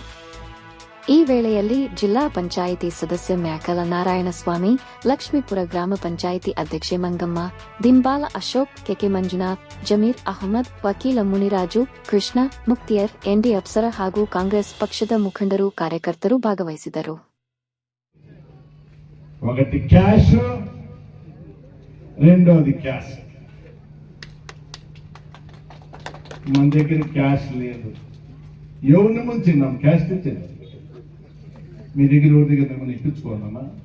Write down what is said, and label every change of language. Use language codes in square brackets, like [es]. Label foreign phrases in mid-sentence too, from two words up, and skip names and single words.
[kn] ಈ ವೇಳೆಯಲ್ಲಿ ಜಿಲ್ಲಾ ಪಂಚಾಯಿತಿ ಸದಸ್ಯ ಮ್ಯಾಕಲ ನಾರಾಯಣಸ್ವಾಮಿ, ಲಕ್ಷ್ಮೀಪುರ ಗ್ರಾಮ ಪಂಚಾಯಿತಿ ಅಧ್ಯಕ್ಷೆ ಮಂಗಮ್ಮ, ದಿಂಬಾಲ ಅಶೋಕ್, ಕೆಕೆ ಮಂಜುನಾಥ್, ಜಮೀರ್ ಅಹಮದ್, ವಕೀಲ ಮುನಿರಾಜು, ಕೃಷ್ಣ, ಮುಕ್ತಿಯರ್, ಎನ್ಡಿ ಅಪ್ಸರ ಹಾಗೂ ಕಾಂಗ್ರೆಸ್ ಪಕ್ಷದ ಮುಖಂಡರು, ಕಾರ್ಯಕರ್ತರು ಭಾಗವಹಿಸಿದರು. [te] ఒకటి క్యాష్, రెండోది క్యాష్. మన దగ్గర క్యాష్ లేదు. ఎవరిని ముంచిన్నాం క్యాష్ తెచ్చింది? మీ దగ్గర ఎవరి దగ్గర మనం ఇప్పించుకోవాలమ్మా.